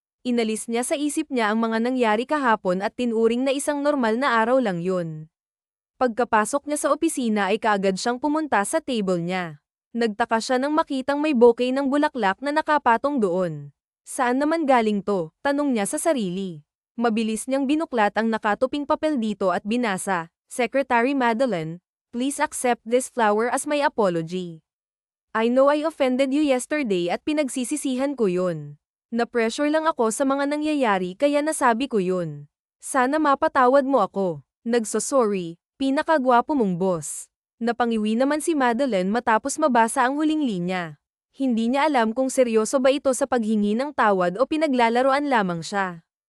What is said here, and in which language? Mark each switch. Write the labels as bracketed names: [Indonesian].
[Filipino] Inalis niya sa isip niya ang mga nangyari kahapon at tinuring na isang normal na araw lang yun. Pagkapasok niya sa opisina ay kaagad siyang pumunta sa table niya. Nagtaka siya nang makitang may bouquet ng bulaklak na nakapatong doon. Saan naman galing to? Tanong niya sa sarili. Mabilis niyang binuklat ang nakatuping papel dito at binasa. [English] Secretary Madeline, please accept this flower as my apology. I know I offended you yesterday [Filipino] at pinagsisisihan ko yun. Na-pressure lang ako sa mga nangyayari kaya nasabi ko yun. Sana mapatawad mo ako. Nagsosorry, pinakagwapo mong boss. Napangiwi naman si Madeline matapos mabasa ang huling linya. Hindi niya alam kung seryoso ba ito sa paghingi ng tawad o pinaglalaroan lamang siya.